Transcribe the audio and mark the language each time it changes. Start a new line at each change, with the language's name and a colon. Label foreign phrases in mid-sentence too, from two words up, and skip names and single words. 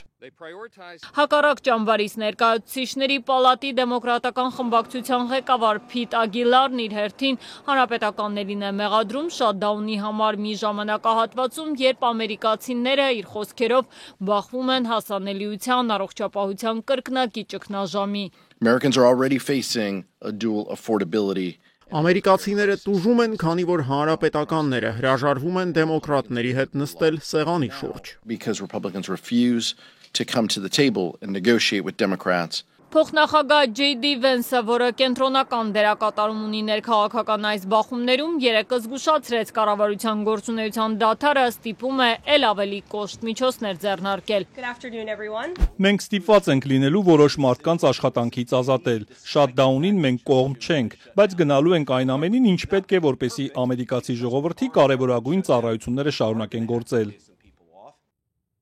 Armenian: Հակառակ ճամբարից ներկայացուցիչների պալատի դեմոկրատական խմբակցության ղեկավար Փիտ Ագիլարն իր հերթին հանրապետականներին է մեղադրում շատդաունի համար մի ժամանակահատվածում, երբ ամերիկացիները իր խոսքերով բախվում են հասանելիության, առողջապահության կրկնակի ճգնաժամի։
English: Americans are already facing a dual affordability.
Armenian: Ամերիկացիները տուժում են, քանի որ հանրապետականները հրաժարվում են դեմոկրատների հետ նստել սեղանի շուրջ։
English: Because Republicans refuse to come to the table and negotiate with Democrats.
Armenian: Փոխնախագահ J.D. Vance-ը, որը կենտրոնական դերակատարում ունի ներքաղաքական այս բախումներում, երեկ զգուշացրեց կառավարության գործունեության դադարը, ստիպում է ել ավելի կոշտ միջոցներ ձեռնարկել։ Մենք ստիպված ենք լինելու որոշ մարդկանց աշխատանքից ազատել։ Շատդաունին մենք կողմ չենք, բայց գնալու ենք այն ամենին, ինչ պետք է, որպեսզի ամերիկացի ժողովրդի կարևորագույն ծառայությունները շարունակեն գործել։